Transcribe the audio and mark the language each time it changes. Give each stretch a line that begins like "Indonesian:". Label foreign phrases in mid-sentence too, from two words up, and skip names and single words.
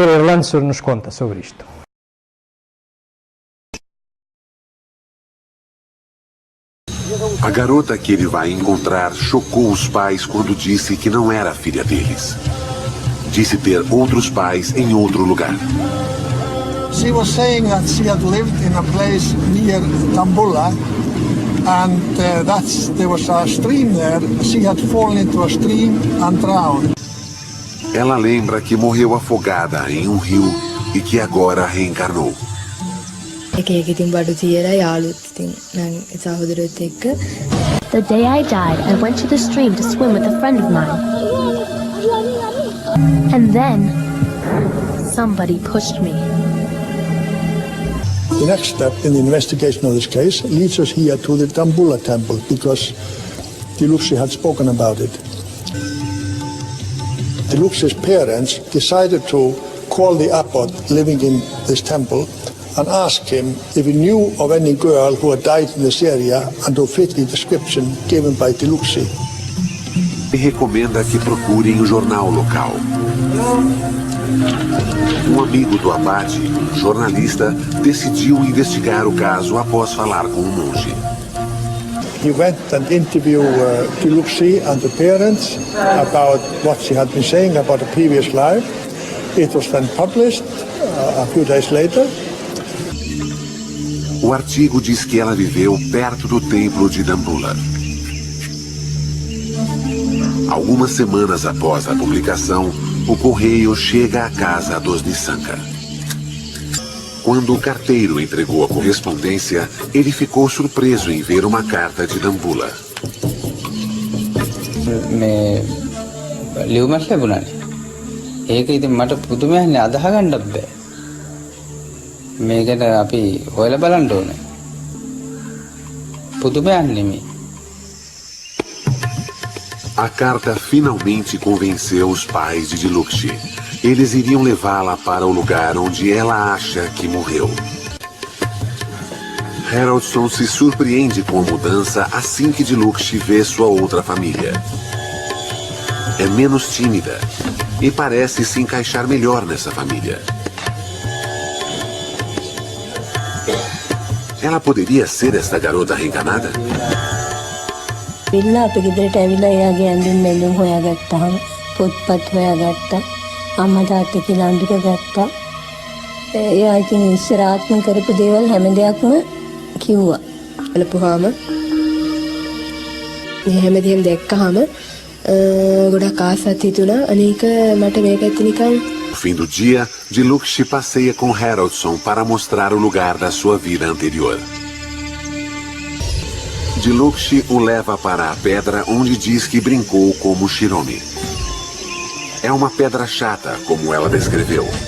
Portuguese: Erlandsson nos conta sobre isto. A garota que ele vai encontrar chocou os pais quando disse que não era filha deles. Disse ter outros pais em outro lugar.
English: She was saying that she had lived in a place near Tambula, and there was a stream there. She had fallen into a stream and drowned.
Portuguese: Ela lembra que morreu afogada em um rio e que agora reencarnou.
English: The day I died, I went to the stream to swim with a friend of mine. And then, somebody pushed me. The next step in the investigation of this case leads us here to the Tambula temple, because Diluxi had spoken about it. Diluxi's parents decided to call the abbot living in this temple and asked him if he knew of any girl who had died in this area and who fit the description given by Deluxi.
Portuguese: E recomenda que procurem o jornal local. Um amigo do abade, jornalista, decidiu investigar o caso após falar com o monge.
English: He went and interviewed Deluxi and the parents about what she had been saying about a previous life. It was then published a few days later.
Portuguese: O artigo diz que ela viveu perto do templo de Dambulla. Algumas semanas após a publicação, o correio chega à casa dos Nissanka. Quando o carteiro entregou a correspondência, ele ficou surpreso em ver uma carta de Dambulla.
Sinhala: ඒක ඉතින් මට පුදුමයක් නේ අදහ ගන්නත් බෑ. මේකට අපි හොයලා බලන්න ඕනේ. පුදුමයක් නෙමෙයි.
Portuguese: A carta finalmente convenceu os pais de Deluxi. Eles iriam levá-la para o lugar onde ela acha que morreu. Haraldson se surpreende com a mudança assim que Deluxi vê sua outra família. É menos tímida e parece se encaixar melhor nessa família. Ela poderia ser esta garota reencarnada?
Sinhala: පිල්ලා අපේ ගෙදරට ඇවිල්ලා එයාගේ ඇඳුම් මෙඳුම් හොයාගත්තාම පොත්පත් හොයාගත්තා. අම්මා තාත්තා කියලා අඳුර ගත්තා. එයා ඉතින් ඉස්සර ආත්ම කරපු දේවල් හැම දෙයක්ම කිව්වා. බලපුවාම මේ හැමදේම දැක්කහම ගොඩක් ආසත් හිතුණා. අනේක මට මේකත් නිකන්.
Portuguese: No fim do dia, Deluxi passeia com Haraldson para mostrar o lugar da sua vida anterior. Deluxi o leva para a pedra onde diz que brincou como Shiromi. É uma pedra chata, como ela descreveu.